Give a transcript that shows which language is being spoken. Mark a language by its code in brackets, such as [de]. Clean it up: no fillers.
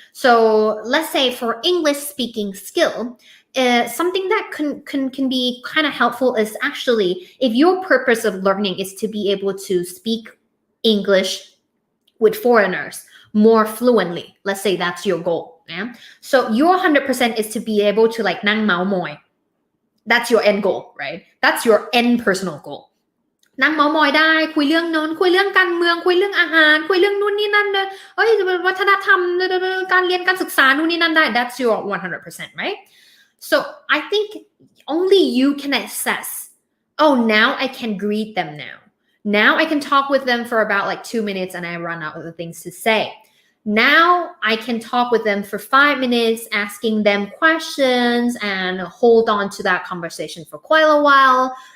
[en] So let's say for English speaking skill, something that can be kind of helpful is actually, if your purpose of learning is to be able to speak English with foreigners more fluently, let's say that's your goal. Yeah. So your 100% is to be able to like nang mao moy. That's your end goal, right? That's your end personal goal. [th] นั่งเมามอยได้คุยเรื่องโน้นคุยเรื่องการเมืองคุยเรื่องอาหารคุยเรื่องนู่นนี่นั่นวัฒนธรรมการเรียนการศึกษานู่นนี่นั่นได้ [en] That's your 100%, right? So I think only you can assess, oh, now I can greet them now I can talk with them for about like 2 minutes and I run out of the things to say. Now I can talk with them for 5 minutes, asking them questions and hold on to that conversation for quite a while.